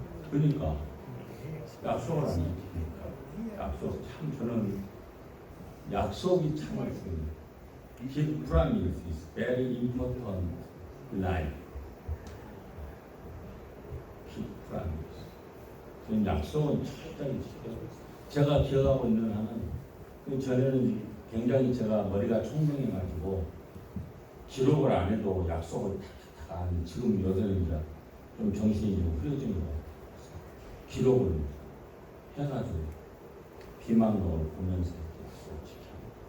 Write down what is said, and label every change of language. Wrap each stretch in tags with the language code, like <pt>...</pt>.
<ko>그러니까 약속을 안 지키니까. 약속 참 저는 약속이 참 많습니다.</ko> <en>Keep promise is very important in life. Keep promise.</en> <ko>저는 약속은 철저히 지켜요. 제가 기억하고 있는 하나는 그 전에는 굉장히 제가 머리가 총명해가지고 기록을 안 해도 약속을 탁탁탁 하는 지금 요새는 이제 좀 정신이 좀 흐려진 거 기록을 해가지고 비망록을 보면서 약속을 지켜요.</ko>